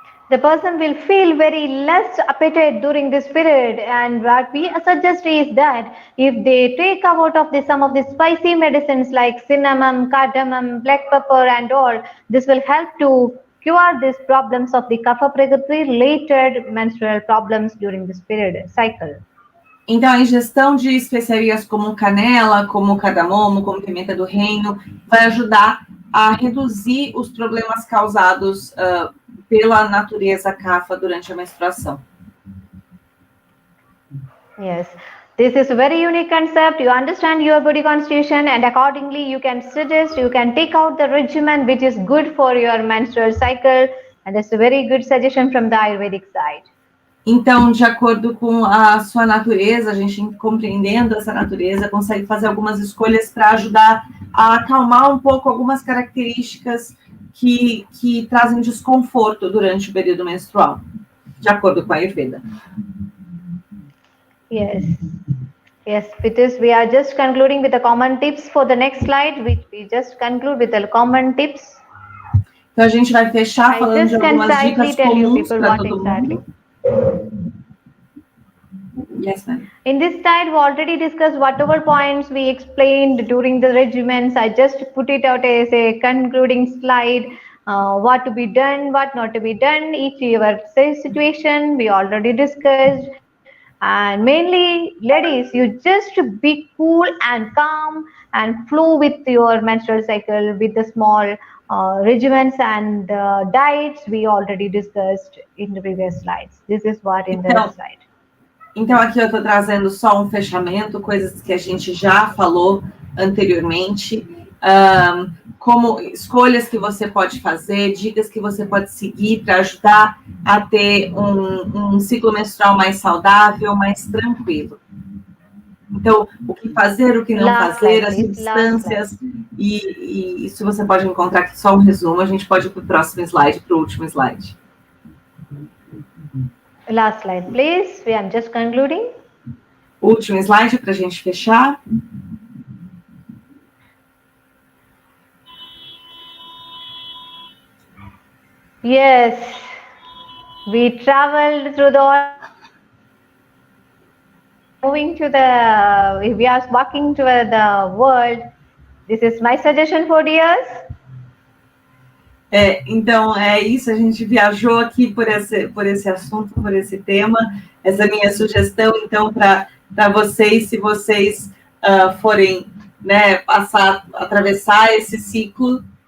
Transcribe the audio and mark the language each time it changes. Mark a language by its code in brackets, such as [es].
[en] The person will feel very less appetite during this period, and what we suggest is that if they take out of some of the spicy medicines like cinnamon, cardamom, black pepper and all, this will help to cure these problems of the Kapha Prakriti related menstrual problems during this period cycle. [pt] Então, a ingestão de especiarias como canela, como cardamomo, como pimenta do reino, vai ajudar a reduzir os problemas causados pela natureza Kapha durante a menstruação. [en] Yes, this is a very unique concept. You understand your body constitution, and accordingly you can suggest, you can take out the regimen which is good for your menstrual cycle, and that's a very good suggestion from the Ayurvedic side. [pt] Então, de acordo com a sua natureza, a gente compreendendo essa natureza, consegue fazer algumas escolhas para ajudar a acalmar um pouco algumas características que trazem desconforto durante o período menstrual, de acordo com a Ayurveda. [en] Yes. Yes, with this we are just concluding with the common tips for the next slide, which we just conclude with the common tips. [pt] Então, a gente vai fechar falando de algumas dicas comuns para todo mundo. [en] Yes, ma'am. In this slide, we already discussed whatever points we explained during the regimens. I just put it out as a concluding slide. What to be done, what not to be done, each your situation we already discussed. And mainly, ladies, you just be cool and calm and flow with your menstrual cycle with the small regimens and diets we already discussed in the previous slides. This is what in the slide. [pt] Então, aqui eu estou trazendo só um fechamento, coisas que a gente já falou anteriormente, como escolhas que você pode fazer, dicas que você pode seguir para ajudar a ter um ciclo menstrual mais saudável, mais tranquilo. Então, o que fazer, o que não fazer, as substâncias, e isso você pode encontrar aqui só um resumo, a gente pode ir para o próximo slide, para o último slide. [en] Last slide, please. I'm just concluding. [pt] Último slide para a gente fechar. [en] Yes, we traveled through we are walking toward the world. This is my suggestion for years. [pt] Então, é isso, a gente viajou aqui por esse assunto, por esse tema. Essa é a minha sugestão, então, para vocês, se vocês forem, né, atravessar esse ciclo.